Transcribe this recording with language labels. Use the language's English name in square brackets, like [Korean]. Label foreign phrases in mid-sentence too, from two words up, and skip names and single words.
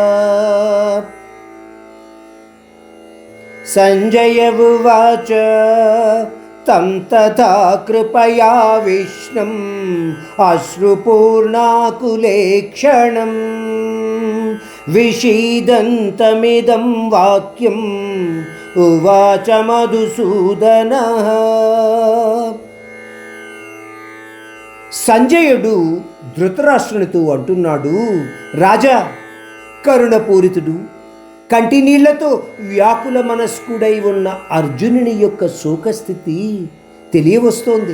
[Sanskrit] संजय उवाच तं तथा कृपयाविष्णुम् अश्रुपूर्णाकुलेक्षणम् विषीदन्तमिदं वाक्यम् उवाच మధుసూదనః. [Telugu] సంజయుడు ధృతరాష్ట్రునితో అంటున్నాడు, రాజా, కరుణపూరితుడు, కంటి నీళ్లతో వ్యాకుల మనస్కుడై ఉన్న అర్జునుని యొక్క శోకస్థితి తెలియవస్తోంది.